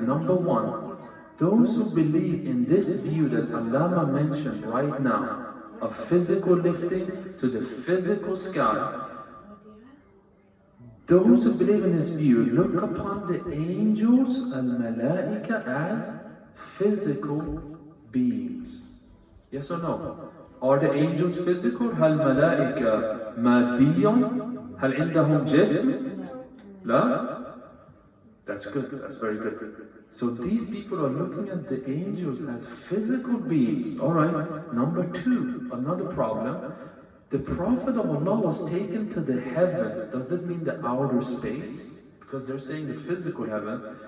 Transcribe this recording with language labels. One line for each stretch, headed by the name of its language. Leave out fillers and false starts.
English: Number one, those who believe in this view that Allama mentioned right now, of physical lifting to the physical sky, those who believe in this view look upon the angels, al-malaika, as physical beings. Yes or no? Are the angels physical?
Arabic: هل ملائكة ماديون؟ هل عندهم جسم؟ لا?
English: That's good, that's very good. So these people are looking at the angels as physical beings. Alright, number two, another problem. The Prophet of Allah was taken to the heavens. Does it mean the outer space? Because they're saying the physical heaven.